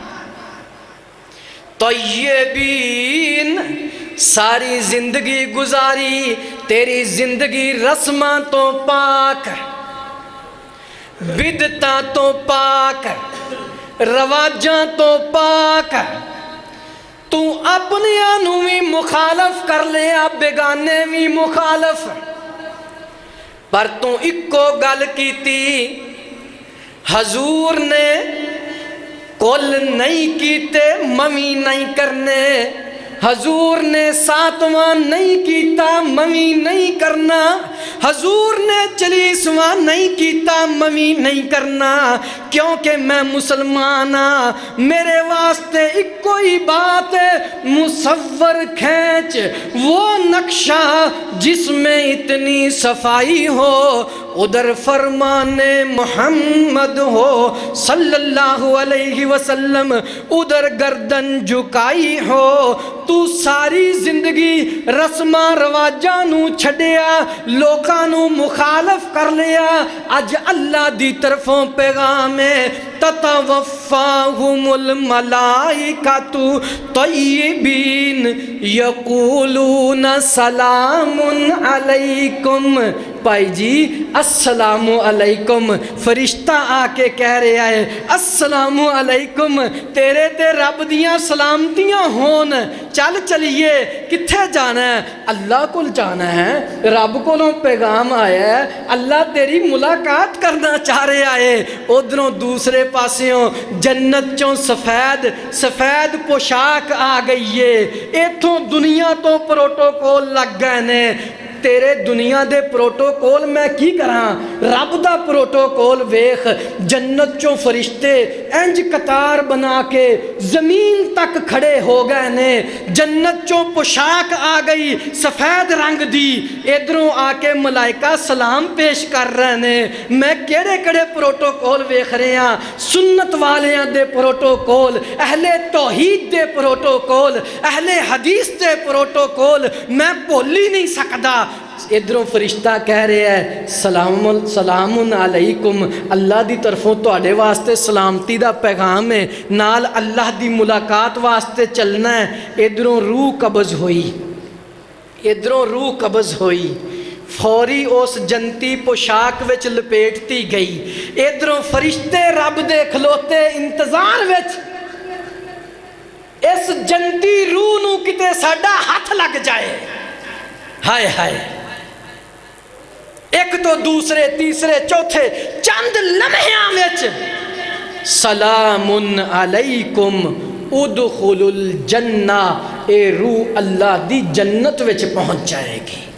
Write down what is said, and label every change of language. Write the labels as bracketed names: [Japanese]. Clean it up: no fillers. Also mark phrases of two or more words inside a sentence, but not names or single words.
[Punjabi] طیبین ساری زندگی گزاری تیری زندگی رسماں تو پاک بدتاں تو پاک رواجاں تو پاک تو اپنے آنو بھی مخالف کر لے اب بیگانے بھی مخالف پر تو اکو گل کیتی حضور نے کل نہیں کیتے ممی نہیں کرنے حضور نے ساتواں نہیں کیتا ممی نہیں کرنا حضور نے چلیسواں نہیں کیتا ممی نہیں کرنا کیونکہ میں مسلمان ہاں میرے واسطے ایک کوئی [Urdu] بات ہے مصور کھینچ وہ نقشہ جس میں اتنی صفائی ہو ادھر فرمان محمد ہو صلی اللہ علیہ وسلم ادھر گردن جھکائی ہو [Punjabi] تو ساری زندگی رسمہ رواجاں نو چھڑیا لوکاں نو مخالف کر لیا اج اللہ دی طرفوں پیغام ہے [Arabic] تتوفاہم الملائکۃ طیبین یقولون سلام علیکم [Punjabi] پائی جی السلام علیکم، فرشتہ آ کے کہہ رہا ہے السلام علیکم، تیرے تے رب دیاں سلامتیاں ہون، چل چلیے، کتھے جانا ہے؟ [Urdu] اللہ کو جانا ہے، رب کو پیغام آیا ہے، اللہ تیری ملاقات کرنا چاہ رہا ہے۔ [Punjabi] ادھروں دوسرے پاسوں جنت چوں سفید پوشاک آ گئی ہے، ایتھوں دنیا تو پروٹوکول لگ گئے نے، تیرے دنیا دے پروٹوکول میں کی کراں؟ رب دا پروٹوکول ویخ، جنت چوں فرشتے انج قطار بنا کے زمین تک کھڑے ہو گئے نے، جنت چوں پوشاک آ گئی سفید رنگ دی، ادھروں آ کے ملائکہ سلام پیش کر رہے نے۔ میں کیڑے کڑے پروٹوکول ویخ رہے ہیں؟ سنت والیاں دے پروٹوکول، اہل توحید دے پروٹوکول، اہل حدیث دے پروٹوکول میں بھول ہی نہیں سکدا۔ ادھروں فرشتہ کہہ رہے ہیں سلام علیکم، اللہ دی طرفوں تواڈے واسطے سلامتی دا پیغام ہے، نال اللہ دی ملاقات واسطے چلنا ہے۔ ادھروں روح قبض ہوئی، فوری اس جنتی پوشاک وچ لپیٹتی گئی، ادھروں فرشتے رب دے کھلوتے انتظار وچ، اس جنتی روح نو کتے ساڈا ہاتھ لگ جائے، ہائے ہائے، ایک تو دوسرے تیسرے چوتھے چند لمحیاں وچ [Arabic] سلام علیکم ادخلوا الجنہ، [Punjabi] اے روح اللہ دی جنت وچ پہنچ جائے گی۔